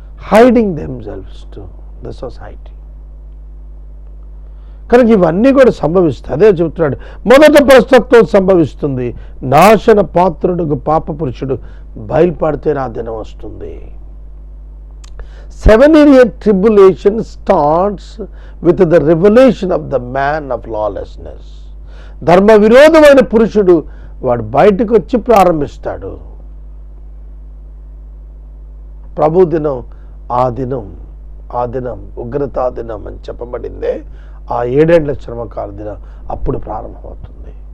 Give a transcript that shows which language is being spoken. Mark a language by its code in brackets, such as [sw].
[en] Hiding themselves to the society. [te] కనుక ఇవన్నీ కూడా సంభవిస్తాయి. అదే చెబుతున్నాడు, మొదట భ్రష్టత్వం సంభవిస్తుంది, నాశన పాత్రుడు పాప పురుషుడు బయలుపడితే నా దినం వస్తుంది. [en] 7-year tribulation starts with the revelation of the man of lawlessness. [te] ధర్మ విరోధమైన పురుషుడు వాడు బయటకు వచ్చి ప్రారంభిస్తాడు. ప్రభు దినం, ఆ దినం ఉగ్రతా దినం అని చెప్పబడిందే, ఆ 7 ఏళ్ల శ్రమకాల దినం అప్పుడు ప్రారంభమవుతుంది.